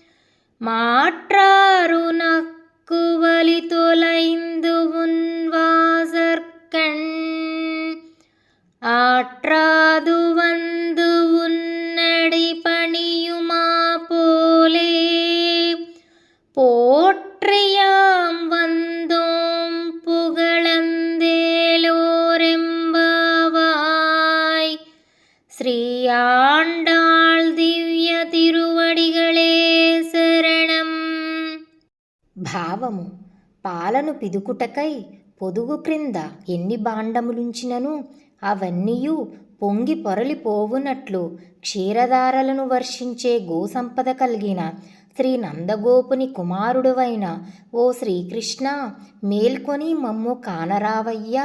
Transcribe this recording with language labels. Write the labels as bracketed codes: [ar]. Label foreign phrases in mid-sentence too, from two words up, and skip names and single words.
[ta] மாற்றாருனக்கு வலி தொலைந்து உன் வாசற்கண் ஆற்றாது வந்து உன்னடி பணியுமா போலே போற்றியாம் வந்தோம் புகழந்தேலோரெம்பாவாய். ஸ்ரீ ஆண்டாள் திவ்ய திருவடிகளே శరణం. [te] భావము పాలను పిదుకుటకై పొదుగు క్రింద ఎన్ని భాండములుంచినను అవన్నీయు పొంగి పొరలిపోవునట్లు క్షీరధారలను వర్షించే గోసంపద కలిగిన శ్రీ నందగోపుని కుమారుడువైన ఓ శ్రీకృష్ణ, మేల్కొని మమ్ము కానరావయ్యా.